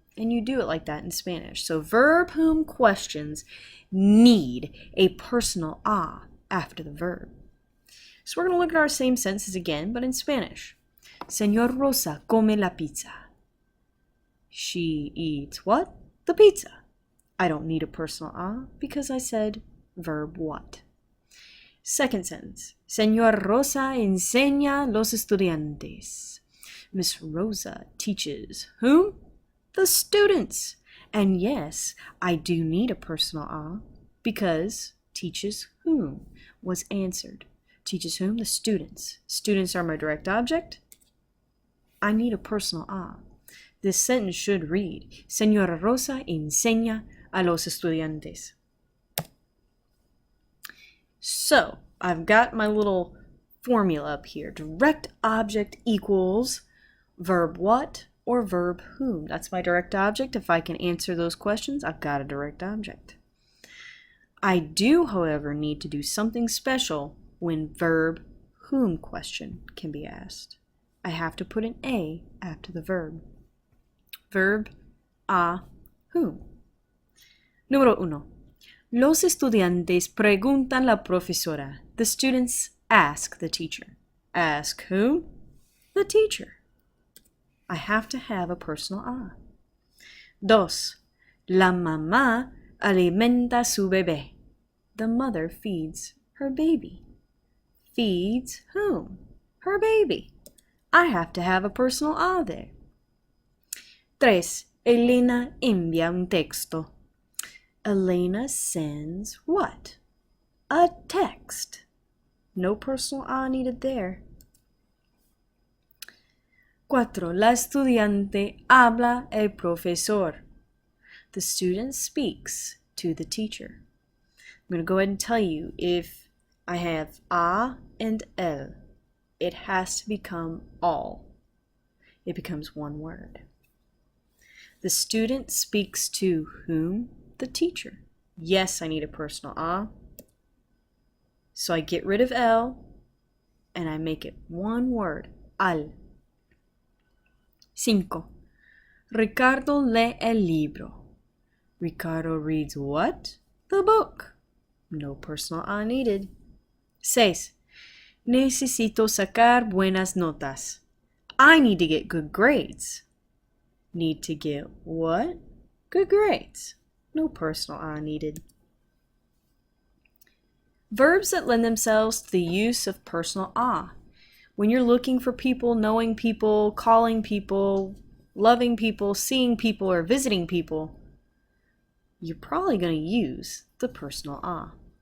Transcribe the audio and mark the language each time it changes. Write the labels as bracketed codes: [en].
[en] And you do it like that in Spanish. So verb whom questions need a personal after the verb. So we're going to look at our same sentences again, but in Spanish. [es] Señor Rosa come la pizza. [en] She eats what? The pizza. I don't need a personal because I said verb what. Second sentence. [es] Señor Rosa enseña los estudiantes. [en] Miss Rosa teaches whom? The students. And yes, I do need a personal because teaches whom was answered. Teaches whom? The students. Students are my direct object. I need a personal a. This sentence should read, [es] Señora Rosa enseña a los estudiantes. [en] So, I've got my little formula up here. Direct object equals verb what or verb whom. That's my direct object. If I can answer those questions, I've got a direct object. I do, however, need to do something special when verb whom question can be asked. I have to put an a after the verb. Verb a whom. [es] Número 1. Los estudiantes preguntan la profesora. [en] The students ask the teacher. Ask whom? The teacher. I have to have a personal a. 2. [es] La mamá alimenta su bebé. [en] The mother feeds her baby. Feeds whom? Her baby. I have to have a personal a there. [es] 3. Elena envía un texto. [en] Elena sends what? A text. No personal a needed there. 4. [es] La estudiante habla el profesor. [en] The student speaks to the teacher. I'm going to go ahead and tell you, if I have a and el, it has to become all. It becomes one word. The student speaks to whom? The teacher. Yes, I need a personal a. So I get rid of el and I make it one word, al. [es] 5. Ricardo lee el libro. [en] Ricardo reads what? The book. No personal a needed. 6. [es] Necesito sacar buenas notas. [en] I need to get good grades. Need to get what? Good grades. No personal a needed. Verbs that lend themselves to the use of personal a. When you're looking for people, knowing people, calling people, loving people, seeing people, or visiting people, you're probably going to use the personal a.